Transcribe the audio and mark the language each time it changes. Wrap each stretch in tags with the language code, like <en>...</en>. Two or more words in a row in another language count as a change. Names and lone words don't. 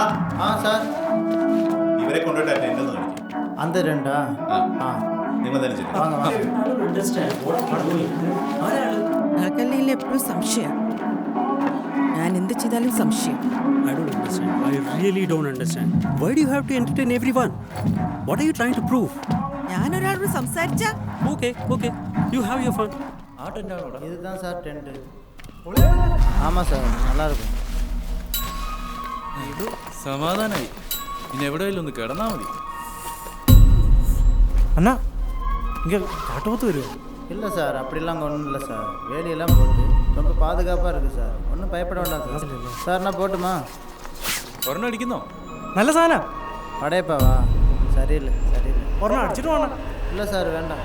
<ta>ஆ சார்.</ta> <ml>ഇവരെ കൊണ്ടുപോയിട്ട് എന്നെ ഒന്ന് കാണിക്കും.</ml> <ta>அந்த ரெண்டா? ஆ</ta> <ml>നിങ്ങൾ തന്നെ ചെയ്യും.</ml> <ta>வாங்க வாங்க.</ta> <ml>നിനക്കല്ലേ എപ്പോഴും സംശയം. ഞാൻ എന്ത് ചെയ്താലും സംശയം.</ml> <en>I don't understand. I really don't understand. Why do you have to entertain everyone? What are you trying to prove?</en> <ml>ഞാൻ ഒരാളോട് സംസാരിച്ച</ml> <en>Okay, okay. You have your fun.</en> <ta>இதுதான் சார் டென்ட்டு. ஆமாம் சார், நல்லா இருக்கும்.</ta> <ml>സമാധാനായി. ഇനി എവിടെയെങ്കിലും ഒന്ന് കിടന്നാ മതി. അണ്ണാ ഇങ്ങനെ കാട്ടുപോത്ത് വരുമോ?</ml> <ta>இல்லை சார், அப்படிலாம் அங்கே ஒன்றும் இல்லை சார். வேலியெல்லாம் போட்டு ரொம்ப பாதுகாப்பாக இருக்குது சார். ஒன்றும் பயப்பட வேண்டாம் சார். சார் நான் போட்டுமா?</ta> <ml>ഒരെണ്ണം അടിക്കുന്നോ? നല്ല സാധനം.</ml> <ta>படையப்பாவா? சரியில்லை சரியில்லை.</ta> <ml>ഒരെണ്ണം അടിച്ചിട്ട് വേണം.</ml> <ta>இல்லை சார் வேண்டாம்.</ta>